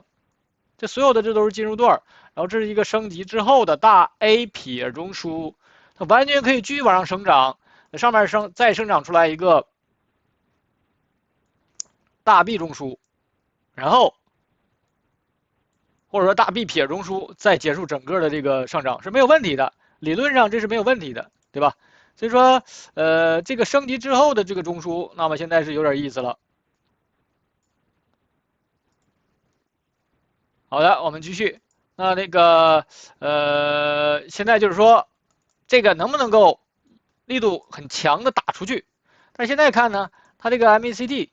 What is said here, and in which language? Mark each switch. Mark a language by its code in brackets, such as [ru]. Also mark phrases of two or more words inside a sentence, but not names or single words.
[zh] 這所有的這都是進入段，然後這是一個升級之後的大 A 撇中樞，它完全可以繼續往上生長，上面再生長出來一個大 B 中樞，然後或者說大 B 撇中樞，再結束整個的這個上漲是沒有問題的，理論上這是沒有問題的，對吧？所以說這個升級之後的這個中樞，那麼現在是有點意思了。好的，我們繼續。那現在就是說這個能不能夠力度很強的打出去？但是現在看呢，它這個 MACD。